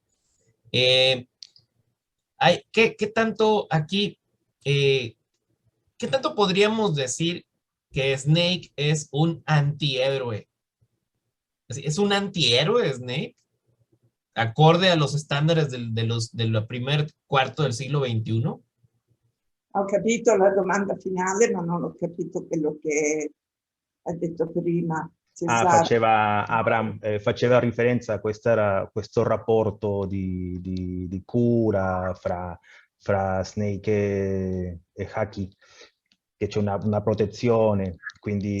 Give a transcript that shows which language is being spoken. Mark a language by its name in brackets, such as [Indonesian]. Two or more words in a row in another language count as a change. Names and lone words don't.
[Spanish] Eh, ¿Qué tanto aquí, qué tanto podríamos decir que Snake es un antihéroe? ¿Es un antihéroe Snake? Acorde a los estándares del primer cuarto del siglo XXI? [Italian] Ho capito la domanda finale, ma non ho capito quello che hai detto prima. Faceva riferenza a questo rapporto di cura fra Snake e Haki, che c'è una protezione, quindi